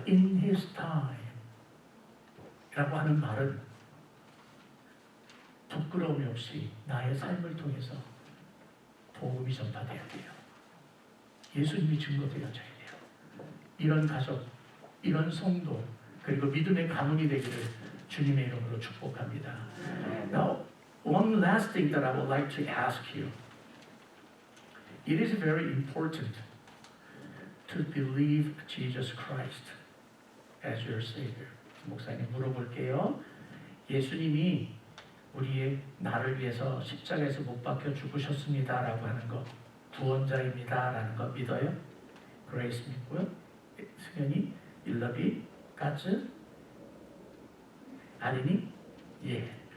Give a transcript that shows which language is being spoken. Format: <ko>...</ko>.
<en>In His time</en> <ko>라고 하는 말은 부끄러움이 없이 나의 삶을 통해서 복음이 전파되어야 돼요. 예수님이 증거되어져야 돼요. 이런 가족, 이런 성도, 그리고 믿음의 가문이 되기를 주님의 이름으로 축복합니다.</ko> <en>Now, one last thing that I would like to ask you. It is very important to believe Jesus Christ as your Savior.</en> <ko>목사님 물어볼게요. 예수님이 우리의 나를 위해서 십자가에서 못 박혀 죽으셨습니다라고 하는 것, 구원자입니다라는 것 믿어요? 그레이스 믿고요. 승현이, 일러비, 가츠, 아린이, 예.</ko>